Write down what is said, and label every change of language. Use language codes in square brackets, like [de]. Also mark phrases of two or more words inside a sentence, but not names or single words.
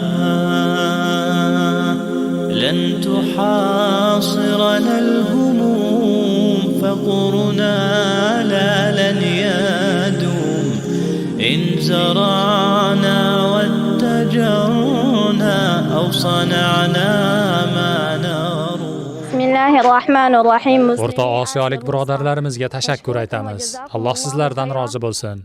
[ar] لن تحاصرنا الهموم فقرنا لا لن يدوم إن زرعنا واتجرنا أو صنعنا ما نروم. [uz] Bismillahirrahmanirrahim. O'rta Osiyolik birodarlarimizga tashakkur aytamiz. Alloh sizlardan rozi bo'lsin.